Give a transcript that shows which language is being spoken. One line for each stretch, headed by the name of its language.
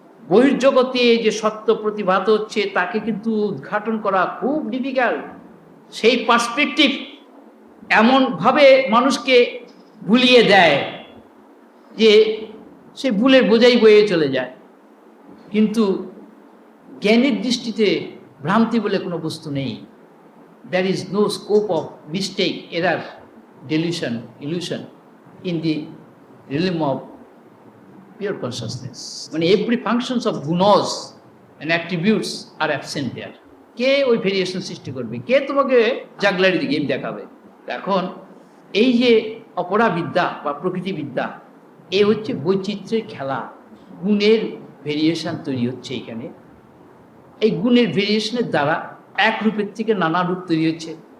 Bangla: বহির্জগতে যে সত্য প্রতিভাত হচ্ছে তাকে কিন্তু উদ্ঘাটন করা খুব ডিফিকাল্ট। সেই পার্সপেক্টিভ এমনভাবে মানুষকে ভুলিয়ে দেয় যে সে ভুলের বোঝাই বয়ে চলে যায়। কিন্তু জ্ঞানের দৃষ্টিতে ভ্রান্তি বলে কোনো বস্তু নেই।
English: There is no scope of mistake, error, delusion, illusion in the realm of pure consciousness. When every functions of gunas and attributes are absent there.
Bangla: কে ওই ভেরিয়েশন সৃষ্টি করবে? কে তোমাকে জাগলারি দিয়ে গেম দেখাবে? এখন এই যে অপরাবিদ্যা বা প্রকৃতিবিদ্যা, এ হচ্ছে বৈচিত্র্যের খেলা। গুণের ভেরিয়েশন তৈরি হচ্ছে এখানে। এই গুণের ভেরিয়েশনের দ্বারা এক রূপের থেকে নানা রূপ তৈরি হচ্ছে।